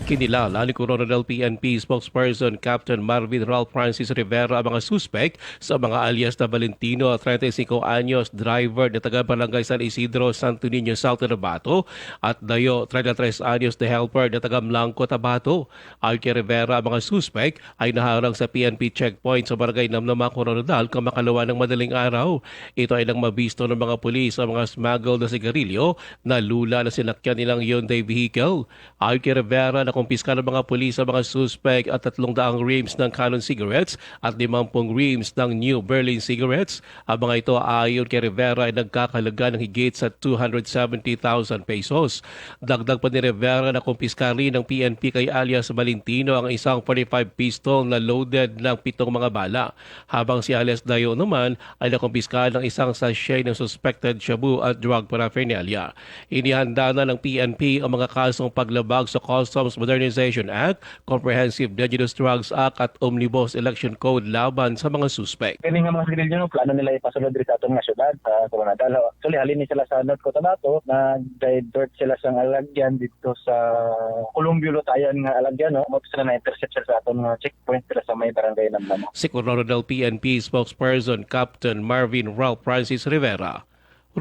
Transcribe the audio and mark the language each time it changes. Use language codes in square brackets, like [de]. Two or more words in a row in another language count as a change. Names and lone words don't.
[tl] Kinilala ni Coronel PNP spokesperson Captain Marvin Ralph Francis Rivera ang mga suspect sa mga alias na Valentino, 35 anyos, driver na taga-Barangay San Isidro, Santo Niño, South Cotabato at Dayo, 33 anyos na helper na taga-Mlangco, Tabato. Ayon kay Rivera, ang mga suspect ay naharang sa PNP checkpoint sa Barangay Namnama, Coronadal kamakalawa ng madaling araw. Ito ay nang mabisto ng mga pulis ang mga smuggled na sigarilyo na lula na sinakyan nilang Hyundai vehicle. Ayon kay Rivera, nakumpiska ng mga pulis ang mga suspect at 300 reams ng Canon cigarettes at 50 reams ng New Berlin cigarettes. Ang mga ito ayon kay Rivera ay nagkakalaga ng higit sa 270,000 pesos. Dagdag pa ni Rivera na kumpiska rin ng PNP kay alias Valentino ang isang 45 pistol na loaded ng 7 mga bala. Habang si alias Dayo naman ay nakumpiska ng isang sachet ng suspected shabu at [en] drug paraphernalia. [tl] Inihanda na ng PNP ang mga kasong paglabag sa Customs Modernization Act, Comprehensive Dangerous Drugs Act at Omnibus Election Code laban sa mga suspect. [ceb] Kini nga mga sigarilyo no, plano nila ipasulod diri sa atong nga syudad sa Coronadal. Actually halin ni sila sa North Cotabato na divert sila sa alagyan dito sa Columbio Lutayan nga alagyan no. Mo sila na intercept sila sa atong checkpoint sila sa may barangay Namnama. [tl] Si Coronel PNP spokesperson Captain Marvin Ralph Francis Rivera.